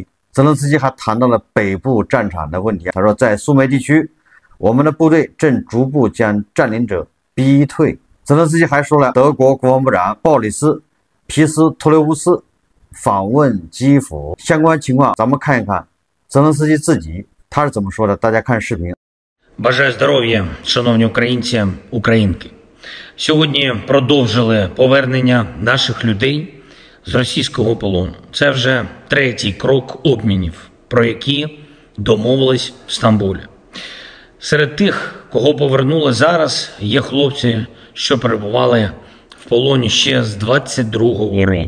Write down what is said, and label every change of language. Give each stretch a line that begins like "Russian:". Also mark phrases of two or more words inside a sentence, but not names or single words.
Chinese: 泽连斯基还谈到了北部战场的问题。他说，在苏梅地区，我们的部队正逐步将占领者逼退。泽连斯基还说了，德国国防部长鲍里斯·皮斯托留乌斯访问基辅，相关情况咱们看一看泽连斯基自己他是怎么说的，大家看视频。
Ukrainian: Бажаю здоров'я, шановні українці, українки. Сьогодні продовжили повернення наших людей з російського полону. Це вже третій крок обмінів, про які домовились в Стамбулі. Серед тих, кого повернули зараз, є хлопці, що перебували в полоні ще з 22-го року.